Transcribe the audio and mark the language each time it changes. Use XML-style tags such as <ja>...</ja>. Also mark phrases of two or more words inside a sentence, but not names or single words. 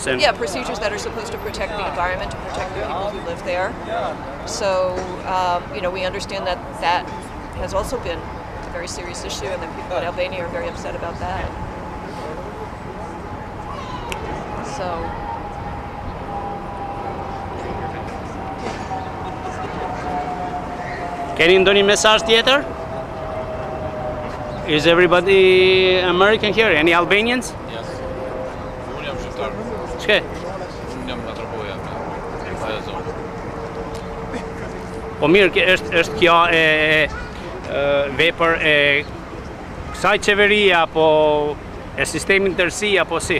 <en>are procedures that are supposed to protect the environment, to protect the people who live there. So we understand that that has also been a very serious issue, and that people in Albania are very upset about that. So.</en> <sq>Keni ndonjë mesazh tjetër?</sq> <en>Is everybody American here? Any Albanians? Yes.</en> <sq>Unë jam shqiptar. Çka? Unë jam nga Traboja. Po mirë, është kjo vepër e kësaj qeverie apo e sistemin tërësi apo si?</sq>